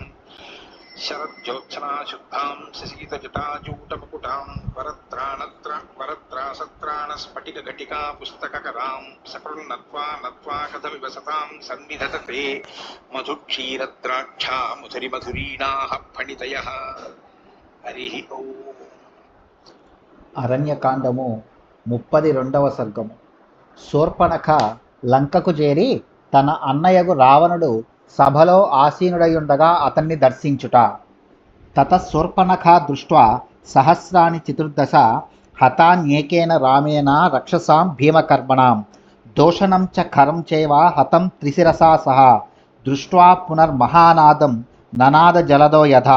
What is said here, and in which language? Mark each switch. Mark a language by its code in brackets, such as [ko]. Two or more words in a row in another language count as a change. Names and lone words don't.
[sa] शरज्योत्सनाशुद्धां शशीतजटाजूटमुकुटां वरत्रासत्राणस्फटिकघटिका पुस्तककरां सकृन्नत्वा नत्वा कथमिव सतां सन्निधत्ते मधुक्षीरद्राक्षा मधुरिमधुरीणाः फणितयः। हरिः ओम्। [te] అరణ్యకాండము 32వ సర్గము. శూర్పణఖ లంకకు చేరి తన అన్నయ్యగు రావణుడు సభలో ఆసీనుడయుండగా అతన్ని దర్శించుట. [sa] తతశూర్పణఖ దృష్ట్వా సహస్రాణి చతుర్దశ హతాన్యేకేన రామేణ రక్షసాం భీమకర్మణాం దోషణం చ ఖరం చైవ హతం త్రిశిరసా సహ దృష్ట్వా పునర్మహానాదం ననాద జలదో యథా.